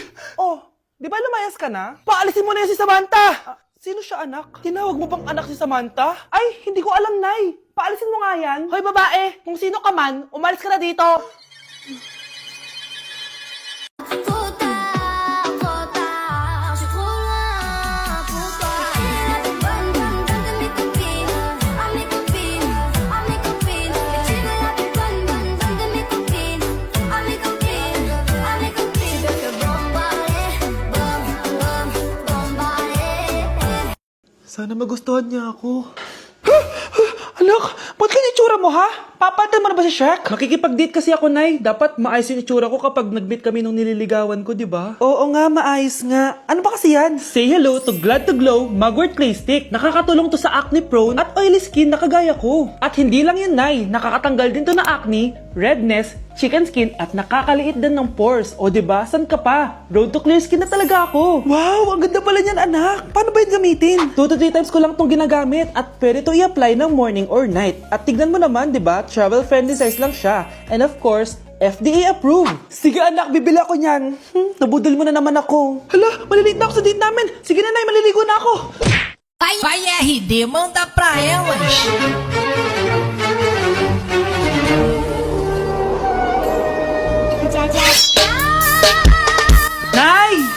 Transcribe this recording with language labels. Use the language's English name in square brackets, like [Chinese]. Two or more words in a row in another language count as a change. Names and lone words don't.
[Filipino] Oh, di ba lumayas ka na? Paalisin mo na yan si Samantha! Sino siya, anak? Tinawag mo bang anak si Samantha? Ay, hindi ko alam, Nay. Paalisin mo nga yan. Hoy, babae, kung sino ka man, umalis ka na dito. [French] Puta, puta, je suis trop loin pour toi. Bonne, bonne, bonne de mes copines, à mes copines, à mes copines. Et tu veux la plus bonne, bonne, bonne de mes copines, à mes copines, à mes copines. Je veux bombarder, bom, bom, bombarder. [Filipino] Sana magustuhan niya ako. Anak, ba't ganyan itsura mo, ha? Papalitan mo na ba si Shrek? Makikipag-date kasi ako, Nay. Dapat maayos yung itsura ko kapag nag-meet kami nung nililigawan ko, di ba? Oo nga, maayos nga. Ano ba kasi yan? [English] Say hello to Glad to Glow Mugwort Clay Stick. [Filipino] Nakakatulong to sa acne-prone at oily skin na kagaya ko. At hindi lang yun, Nay. Nakakatanggal din to na acne, redness, chicken skin, at nakakaliit din ng pores. O di ba? San ka pa? [English] Road to clear skin [Filipino] na talaga ako. Wow, ang ganda pala niyan, anak. Paano ba yun gamitin? [English] 2 to 3 times [Filipino] ko lang itong ginagamit at pwede to i-apply ng [English] morning or night. [Filipino] At tignan mo naman, di ba? [English] Travel-friendly size [Filipino] lang siya. [English] And of course, FDA approved. [Filipino] Sige anak, bibili ako niyan. Nabudol mo na naman ako. Hala, maliliit na ako sa date namin. Sige na, Nay, maliligo na ako. [Portuguese] Vai RD, manda pra elas. [Filipino] Nay!